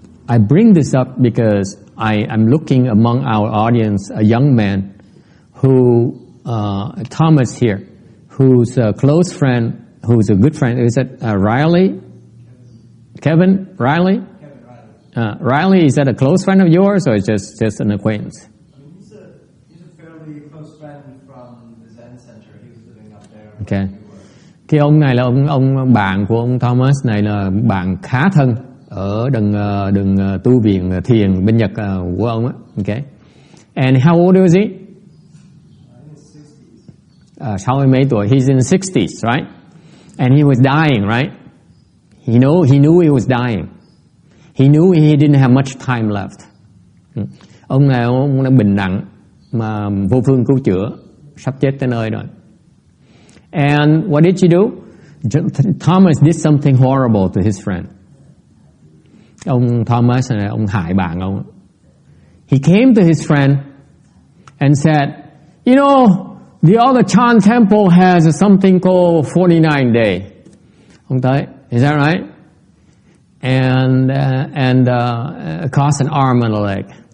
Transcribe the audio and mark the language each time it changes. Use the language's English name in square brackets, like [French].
[English] I bring this up because I'm looking among our audience a young man who Thomas here, who's a close friend, who's a good friend. Is it Riley? Kevin Riley? Kevin Riley. Riley, is that a close friend of yours or just an acquaintance? I mean, he's a fairly close friend from the Zen Center. He was living up there. Okay. [Vietnamese] Cái ông này là ông bạn của ông Thomas này là bạn khá thân ở đường tu viện thiền bên Nhật của ông á. [English] Okay. And how old was he? In his 60s. [Vietnamese] 60 mấy tuổi. [English] He's in the 60s, right? And he was dying, right? He knew he was dying. He knew he didn't have much time left. [Vietnamese] Ông này ông đã bệnh nặng mà vô phương cứu chữa, sắp chết tới nơi rồi. [English] And what did you do? Thomas did something horrible to his friend. [Vietnamese] Ông Thomas này ông hại bạn ông. [English] He came to his friend and said, you know, the other Chan temple has something called 49 day. [Vietnamese] Ông tới, [English] is that right? And cost an arm and a leg.